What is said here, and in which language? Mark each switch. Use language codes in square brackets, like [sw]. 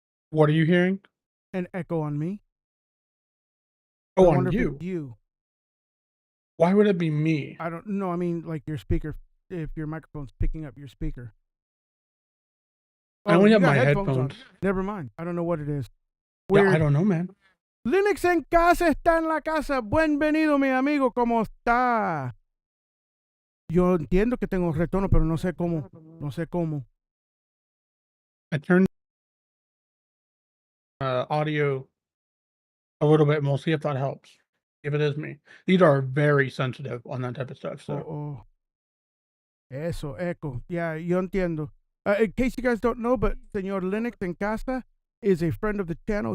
[en] What are you hearing? An echo on me. Oh, on you. Why would it be me? I don't know. I mean, like your speaker, if your microphone's picking up your speaker. I only have my headphones. Never mind. I don't know what it is. Yeah, I don't know, man. [es] Linux en casa está en la casa. Bienvenido, mi amigo. ¿Cómo está? Yo entiendo que tengo retorno, pero no sé cómo. No sé cómo. [en] I turned audio a little bit, and we'll see if that helps. If it is me. These are very sensitive on that type of stuff. So. [es] Eso, echo. Yeah, yo entiendo. [en] In case you guys don't know, but Señor Linux en Casa is a friend of the channel.